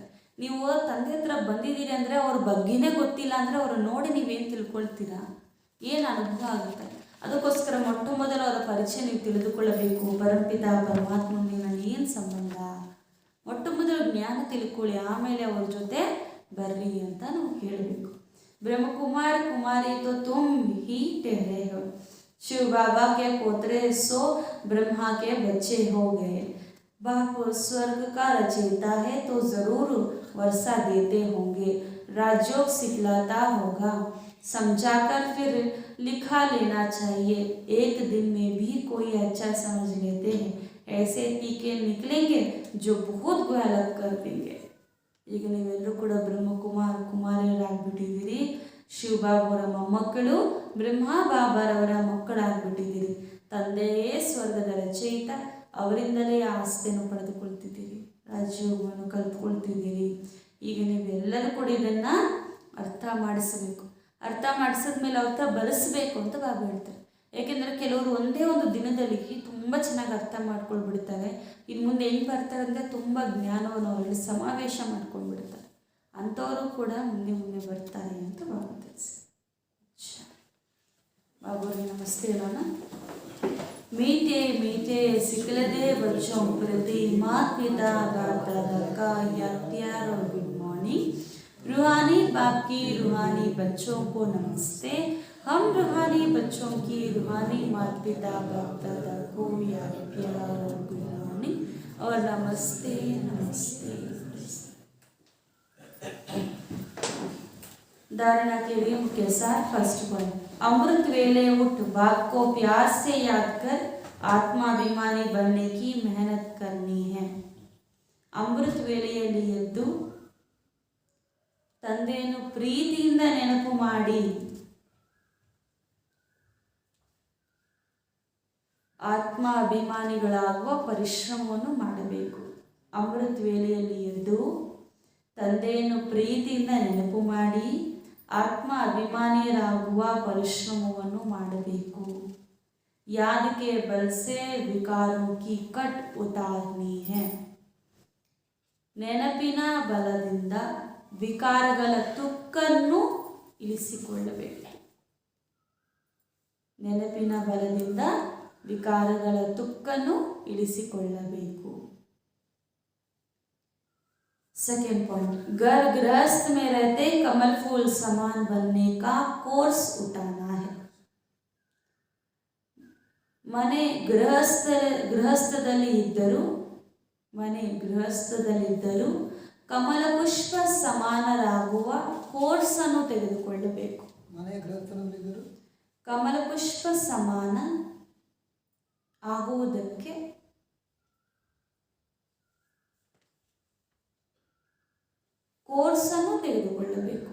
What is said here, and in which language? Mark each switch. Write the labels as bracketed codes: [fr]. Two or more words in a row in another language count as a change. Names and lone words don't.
[kn] ನೀವು ತಂದೆ ಹತ್ರ ಬಂದಿದ್ದೀರಿ ಅಂದರೆ ಅವ್ರ ಬಗ್ಗೆನೇ ಗೊತ್ತಿಲ್ಲ ಅಂದರೆ ಅವ್ರ ನೋಡಿ ನೀವೇನು ತಿಳ್ಕೊಳ್ತೀರಾ, ಏನು ಅನುಭವ ಆಗುತ್ತೆ. ಅದಕ್ಕೋಸ್ಕರ ಮೊಟ್ಟ ಮೊದಲು ಅವರ ಪರಿಚಯ ನೀವು ತಿಳಿದುಕೊಳ್ಳಬೇಕು. ಪರಮಪಿತ ಪರಮಾತ್ಮನಿಗೆ ನಾನು ಏನು ಸಂಬಂಧ, ಮೊಟ್ಟ ಮೊದಲು ಜ್ಞಾನ ತಿಳ್ಕೊಳ್ಳಿ, ಆಮೇಲೆ ಅವ್ರ ಜೊತೆ ಬರ್ರಿ ಅಂತ ನಾವು ಹೇಳಬೇಕು. [hi] ब्रह्म कुमार कुमारी तो तुम ही ठहरे हो, शिव बाबा के पोतरे सो ब्रह्मा के बच्चे हो गए, बाप स्वर्ग का रचयिता है तो जरूर वर्षा देते होंगे, राजयोग सिखलाता होगा, समझाकर फिर लिखा लेना चाहिए, एक दिन में भी कोई अच्छा समझ लेते हैं, ऐसे टीके निकलेंगे जो बहुत गलत कर देंगे. [kn] ಈಗ ನೀವೆಲ್ಲರೂ ಕೂಡ ಬ್ರಹ್ಮಕುಮಾರ್ ಕುಮಾರಿಯರಾಗ್ಬಿಟ್ಟಿದ್ದೀರಿ, ಶಿವಬಾಬಾವರ ಮೊಮ್ಮಕ್ಕಳು, ಬ್ರಹ್ಮ ಬಾಬಾರವರ ಮಕ್ಕಳಾಗ್ಬಿಟ್ಟಿದ್ದೀರಿ. ತಂದೆಯೇ ಸ್ವರ್ಗದ ರಚಯಿತ, ಅವರಿಂದಲೇ ಆಸ್ತಿಯನ್ನು ಪಡೆದುಕೊಳ್ತಿದ್ದೀರಿ, ರಾಜ್ಯೋಗವನ್ನು ಕಲ್ತ್ಕೊಳ್ತಿದ್ದೀರಿ. ಈಗ ನೀವೆಲ್ಲರೂ ಕೂಡ ಇದನ್ನು ಅರ್ಥ ಮಾಡಿಸಬೇಕು. ಅರ್ಥ ಮಾಡಿಸಿದ್ಮೇಲೆ ಅರ್ಥ ಬರೆಸಬೇಕು ಅಂತ ಬಾಬಾ ಹೇಳ್ತಾರೆ. ಏಕೆಂದರೆ ಕೆಲವರು ಒಂದೇ ಒಂದು ದಿನದಲ್ಲಿ ತುಂಬ ಚೆನ್ನಾಗಿ ಅರ್ಥ ಮಾಡ್ಕೊಳ್ಬಿಡ್ತಾರೆ. ಇನ್ನು ಮುಂದೆ ಹೆಂಗೆ ಬರ್ತಾರೆ ಅಂದರೆ ತುಂಬ ಜ್ಞಾನವನ್ನು ಅವರಲ್ಲಿ ಸಮಾವೇಶ ಮಾಡ್ಕೊಂಡ್ಬಿಡ್ತಾರೆ. ಅಂಥವರು ಕೂಡ ಮುಂದೆ ಮುಂದೆ ಬರ್ತಾರೆ ಅಂತ ಬಾಬಾ ತಿಳಿಸಿ. ಬಾಬುರಿಗೆ ನಮಸ್ತೆ ಹೇಳೋಣ. [hi] मीठे मीठे सिकलदे बच्चों प्रति माता पिता दादा का या प्यार और [en] good morning. [hi] रूहानी बाप की रूहानी बच्चों को नमस्ते. हम रूहानी बच्चों की रूहानी माता पिता बाप दादा को या प्यार और [en] good morning [hi] और नमस्ते नमस्ते. धारणा के लिए मुख्य सार. [en] first point, [hi] अमृत वेले उठ, बाप को प्यार से याद कर आत्माभिमानी बनने की मेहनत करनी है. [kn] अमृत ವೇಳೆಯಲ್ಲಿ ಎದ್ದು ತಂದೆಯನ್ನು ಪ್ರೀತಿಯಿಂದ ನೆನಪು ಮಾಡಿ ಆತ್ಮ ಅಭಿಮಾನಿಗಳಾಗುವ ಪರಿಶ್ರಮವನ್ನು ಮಾಡಬೇಕು. ಅಮೃತ ವೇಳೆಯಲ್ಲಿ ಎದ್ದು ತಂದೆಯನ್ನು ಪ್ರೀತಿಯಿಂದ ನೆನಪು ಮಾಡಿ ಆತ್ಮ ಅಭಿಮಾನಿಯರಾಗುವ ಪರಿಶ್ರಮವನ್ನು ಮಾಡಬೇಕು. [hi] याद के बल से विकारों की कट उतारनी है. [kn] ನೆನಪಿನ ಬಲದಿಂದ ವಿಕಾರಗಳ ತುಕ್ಕನ್ನು ಇಳಿಸಿಕೊಳ್ಳಬೇಕು. ನೆನಪಿನ ಬಲದಿಂದ ವಿಕಾರಗಳ ತುಕ್ಕನ್ನು ಇಳಿಸಿಕೊಳ್ಳಬೇಕು. [en] second point, [hi] घर गृहस्थ में रहते कमल फूल समान बनने का कोर्स उठाना है. [kn] ಮನೆ ಗೃಹಸ್ಥದಲ್ಲಿದ್ದರೂ ಕಮಲ ಪುಷ್ಪ ಸಮಾನರಾಗುವ ಕೋರ್ಸ್ ಅನ್ನು ತೆಗೆದುಕೊಳ್ಳಬೇಕು. ಕಮಲ ಪುಷ್ಪ ಸಮಾನ ಆಗುವುದಕ್ಕೆ ಕೋರ್ಸ್ ಅನ್ನು ತೆಗೆದುಕೊಳ್ಳಬೇಕು.